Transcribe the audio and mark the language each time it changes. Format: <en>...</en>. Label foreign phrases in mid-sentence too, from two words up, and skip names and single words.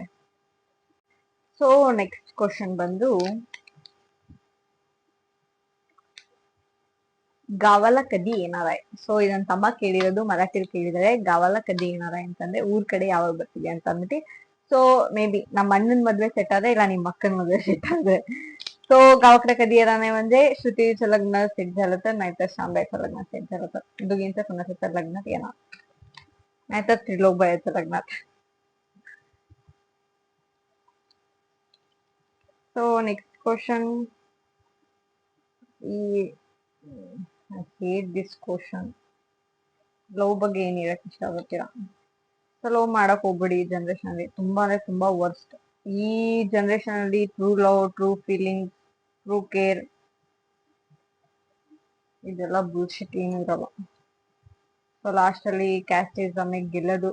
<en>so next question</en> <kn>ಬಂದು,</kn> <mr>गावाला कधी येणार आहे?</mr> <kn>ಸೊ ಇದನ್ ತಮ್ಮ ಕೇಳಿರೋದು, ಮರಾಠಿಲ್ ಕೇಳಿದರೆ</kn> <mr>गावाला कधी येणार आहे</mr> <kn>ಅಂತಂದ್ರೆ ಊರ್ ಕಡೆ ಯಾವಾಗ ಬರ್ತೀವಿ ಅಂತ ಅಂದ್ಬಿಟ್ಟು.</kn> <en>so may be</en> <kn>ನಮ್ಮ ಅಣ್ಣನ ಮದ್ವೆ ಸೆಟ್ ಆದ್ರೆ ಇಲ್ಲ ನಿಮ್ಮ ಅಕ್ಕನ ಮದ್ವೆ ಸೆಟ್ ಆದ್ರೆ.</kn> <mr>तो गावाकडे कधी येणार नाही म्हणजे श्रुतीचं लग्न सेट झालं तर, नाहीतर शांबाईचं लग्न सेट झालं तर, दोघींचं कोणाचं तर लग्नात येणार, नाहीतर त्रिलोकबाईचं लग्नात.</mr> <en>So next question. I hate this question.</en> <kn>ಲವ್ ಬಗ್ಗೆ ಏನ್ ಹೇಳಕ್ ಇಷ್ಟ ಆಗುತ್ತೀರಾ?</kn> <en>so love</en> <kn>ಮಾಡಕ್ ಹೋಗ್ಬೇಡಿ ಈ ಜನರೇಷನ್ ಅಲ್ಲಿ, ತುಂಬಾ ಅಂದ್ರೆ ತುಂಬಾ ವರ್ಸ್ಟ್. ಈ ಜನರೇಷನ್ ಅಲ್ಲಿ</kn> <en>true love, true feeling, true care</en> <kn>ಇದೆಲ್ಲ ಬುಲ್ಶಿಟ್ ಏನು ಇರಲ್ಲ.</kn> <en>so last</en> <kn>ಅಲ್ಲಿ ಕ್ಯಾಸ್ಟಿಸಮ್ ಗೆಲ್ಲೋದು.</kn>